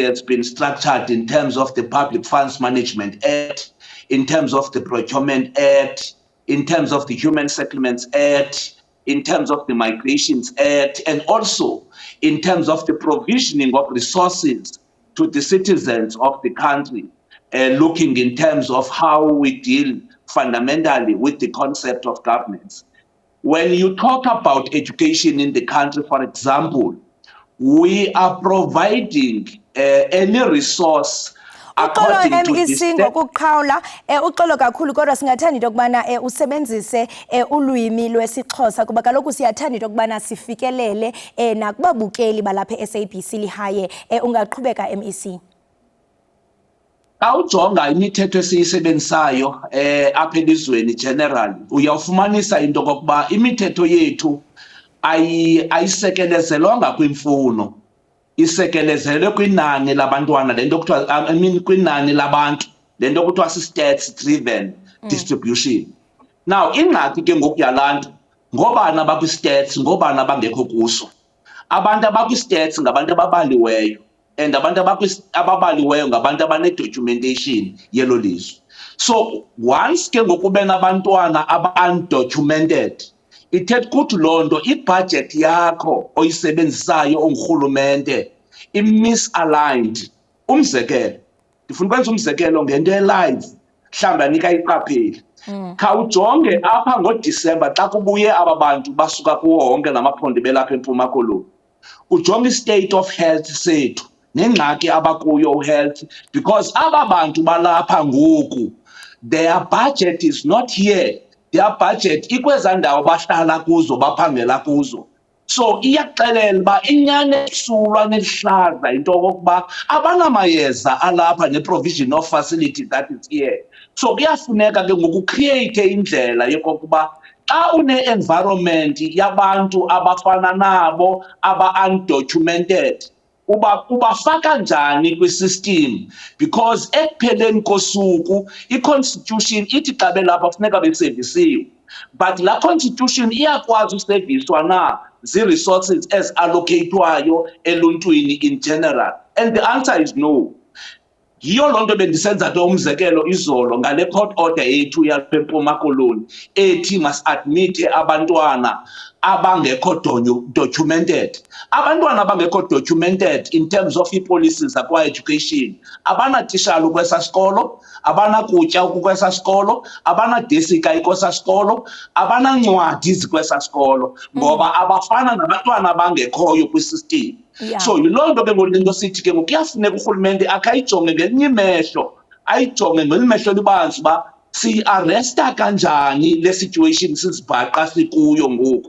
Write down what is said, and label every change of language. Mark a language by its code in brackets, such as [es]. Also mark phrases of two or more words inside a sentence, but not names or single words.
[en] has been structured in terms of the Public Funds Management Act, in terms of the Procurement Act, in terms of the Human Settlements Act, in terms of the Migrations Act, and also in terms of the provisioning of resources to the citizens of the country, looking in terms of how we deal fundamentally with the concept of governance. When you talk about education in the country, for example, we are providing any resource according to this [xh] ngokuqhawula uxolo kakhulu kodwa singathanda into yokubana usebenzise ulwimi lwesiXhosa kuba kaloku siyathanda into yokubana sifikelele nakubabukeli balapha eSABC lihaye. Ungaqhubeka MEC. Xa ujonga imithetho esiyisebenzisayo apha elizweni general uyawufumanisa into kokuba imithetho yethu ayisekelezelwanga kwimfuno, isekelezelwe kwinani labantwana lento kuthiwa kwinani labantu lento kuthiwa [en] si-stats driven distribution. [xh] Now ingxaki ke ngoku yalanto ngobani abakwi-stats ngobani abangekho kuso. Abantu abakwi-stats ngabantu ababaliweyo and abantu ababaliweyo ngabantu abane-documentation yelo lizwe. [en] So once [xh] ke ngoku ube nabantwana aba-undocumented ithetha ukuthi loo nto ibudget yakho oyisebenzisayo ongurhulumente i-misaligned. Umzekelo, ndifuna ukwenza umzekelo ngento e-live. mhlawumbi anikayiqapheli. Khawujonge apha ngoDisemba xa kubuye aba bantu basuka kuwo wonke namaphondo belapha eMpuma Koloni, ujonge [en] i-state of health [xh] sethu nengxaki abakuyo health, because aba bantu balapha ngoku [en] their budget is not here, their budget [xh] ikweza ndawo bahlala kuzo baphangela kuzo. So iyakuxelela uba inyani esulwa nelihlaza into okokuba abanamayeza alapha [en] ne-provision of facility that is here. [xh] So kuyafuneka ke ngoku create indlela yokokuba xa une-environment yabantu abafana nabo aba-undocumented ubafaka njani kwi-system, because ekupheleni kosuku i-constitution ithi xa belapha funeka besevisiwe, but laa constitution iyakwazi useviswa na zii-resources eziallocatwayo eluntwini [en] in general, and the answer is no. [xh] Yiyo loo nto bendisenza nto umzekelo izolo ngale court order yethu yalapha eMpuma Koloni ethi masiadmithe abantwana abangekho documented. Abantwana abangekho documented in terms of ii-policies zakwa-education abanatishala ukwesaa sikolo, abanakutya ukwesaa sikolo, abanadesika ikwesaa sikolo, abanancwadi zikwesaa sikolo, ngoba abafana nabantwana abangekhoyo kwisystem. Yeah. So yiloo nto ke ngoku le nto sithi ke ngoku kuyafuneka urhulumente akayijonge ngelinye imehlo, ayijonge ngelinye imehlo libanzi uba siyiaresta kanjani le situation sizibhaqa sikuyo ngoku.